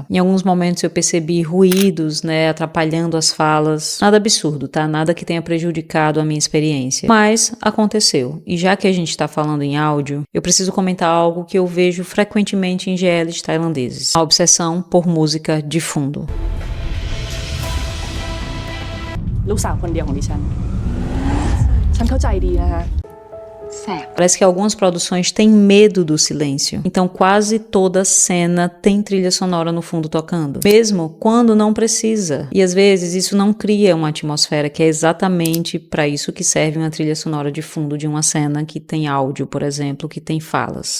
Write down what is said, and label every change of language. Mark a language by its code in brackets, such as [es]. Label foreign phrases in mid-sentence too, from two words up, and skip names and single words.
[pt] Em alguns momentos eu percebi ruídos, atrapalhando as falas. Nada absurdo, tá? Nada que tenha prejudicado a minha experiência. Mas aconteceu. E já que a gente tá falando em áudio, eu preciso comentar algo que eu vejo frequentemente em GLs tailandeses. A obsessão por música de fundo. [th] ลูกสาวคนเดียวของดิฉันเข้าใจดีนะคะ [pt] Parece que algumas produções têm medo do silêncio, então quase toda cena tem trilha sonora no fundo tocando, mesmo quando não precisa. E às vezes isso não cria uma atmosfera, que é exatamente para isso que serve uma trilha sonora de fundo de uma cena que tem áudio, por exemplo, que tem falas.